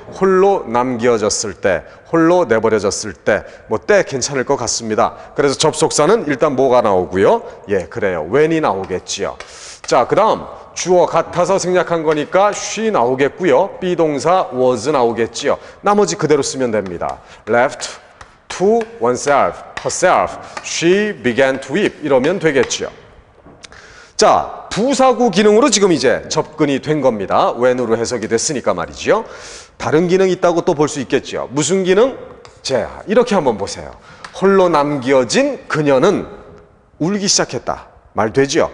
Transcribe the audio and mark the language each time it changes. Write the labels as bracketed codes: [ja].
[ko] 홀로 남겨졌을 때, 홀로 내버려졌을 때, 뭐 때 괜찮을 것 같습니다. 그래서 접속사는 일단 뭐가 나오고요. 예, 그래요. when이 나오겠지요. 자, 그 다음 주어 같아서 생략한 거니까 she 나오겠고요. be 동사 was 나오겠지요. 나머지 그대로 쓰면 됩니다. [en] left to oneself, herself, she began to weep [ko] 이러면 되겠지요. 자, 부사구 기능으로 지금 이제 접근이 된 겁니다. when으로 해석이 됐으니까 말이지요. 다른 기능이 있다고 또 볼 수 있겠죠. 무슨 기능? 자, 이렇게 한번 보세요. 홀로 남겨진 그녀는 울기 시작했다. 말 되죠?